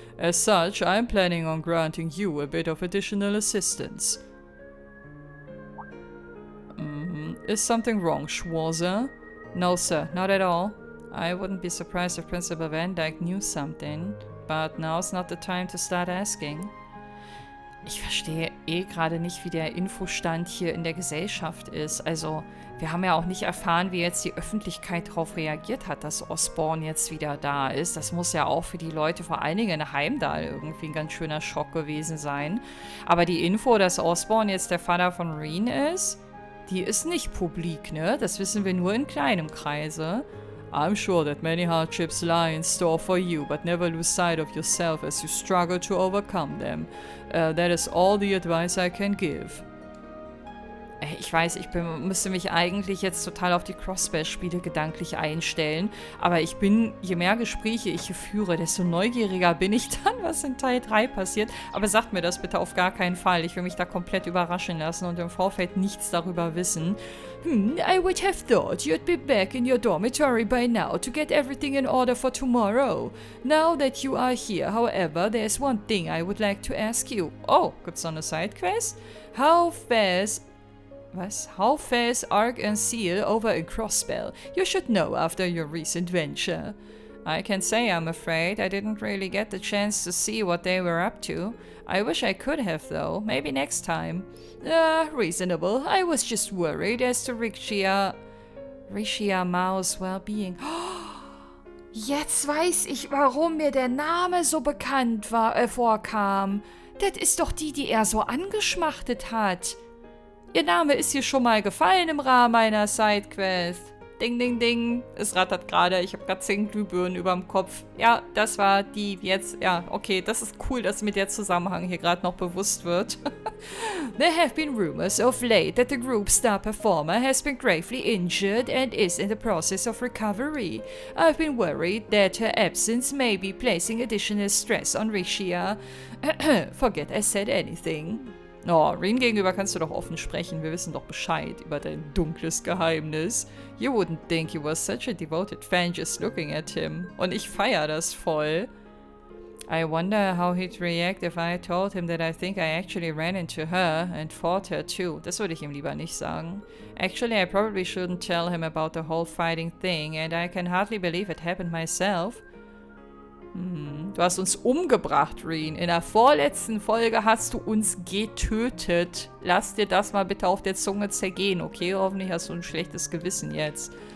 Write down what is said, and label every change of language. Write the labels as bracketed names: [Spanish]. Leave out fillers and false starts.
[English] As such, I'm planning on granting you a bit of additional assistance. Is something wrong, Schwarzer? No, sir, not at all. I wouldn't be surprised if Principal Van Dyke knew something, but now's not the time to start asking. [German] Ich verstehe gerade nicht, wie der Infostand hier in der Gesellschaft ist. Also, wir haben ja auch nicht erfahren, wie jetzt die Öffentlichkeit darauf reagiert hat, dass Osborn jetzt wieder da ist. Das muss ja auch für die Leute, vor allen Dingen in Heimdall, irgendwie ein ganz schöner Schock gewesen sein. Aber die Info, dass Osborn jetzt der Vater von Reen ist, die ist nicht publik, ne? Das wissen wir nur in kleinem Kreise. [English] I'm sure that many hardships lie in store for you, but never lose sight of yourself as you struggle to overcome them. That is all the advice I can give. [German] Ich weiß, müsste mich eigentlich jetzt total auf die Crossbell-Spiele gedanklich einstellen, aber je mehr Gespräche ich hier führe, desto neugieriger bin ich dann, was in Teil 3 passiert. Aber sagt mir das bitte auf gar keinen Fall. Ich will mich da komplett überraschen lassen und im Vorfeld nichts darüber wissen. [English] I would have thought you'd be back in your dormitory by now to get everything in order for tomorrow. Now that you are here, however, there's one thing I would like to ask you. [German] Oh, gibt's noch eine Sidequest? [English] How fast Arc and Seal over in Crossbell? You should know after your recent venture. I can say I'm afraid I didn't really get the chance to see what they were up to. I wish I could have though, maybe next time. Reasonable. I was just worried as to Rixia Mao's well-being. [German] Jetzt weiß ich, warum mir der Name so bekannt vorkam. Das ist doch die er so angeschmachtet hat. Ihr Name ist hier schon mal gefallen im Rahmen meiner Sidequest. Ding, ding, ding. Es rattert gerade. Ich habe gerade 10 Glühbirnen überm Kopf. Ja, das war die jetzt. Ja, okay. Das ist cool, dass mir der Zusammenhang hier gerade noch bewusst wird. [English] There have been rumors of late that the group's star performer has been gravely injured and is in the process of recovery. I've been worried that her absence may be placing additional stress on Rixia. Forget I said anything. [German] Oh, Reen gegenüber kannst du doch offen sprechen. Wir wissen doch Bescheid über dein dunkles Geheimnis. [English] You wouldn't think you were such a devoted fan just looking at him. [German] Und ich feier das voll. [English] I wonder how he'd react if I told him that I think I actually ran into her and fought her too. [German] Das würde ich ihm lieber nicht sagen. [English] Actually, I probably shouldn't tell him about the whole fighting thing and I can hardly believe it happened myself. [German] Du hast uns umgebracht, Reen. In der vorletzten Folge hast du uns getötet. Lass dir das mal bitte auf der Zunge zergehen, okay? Hoffentlich hast du ein schlechtes Gewissen jetzt.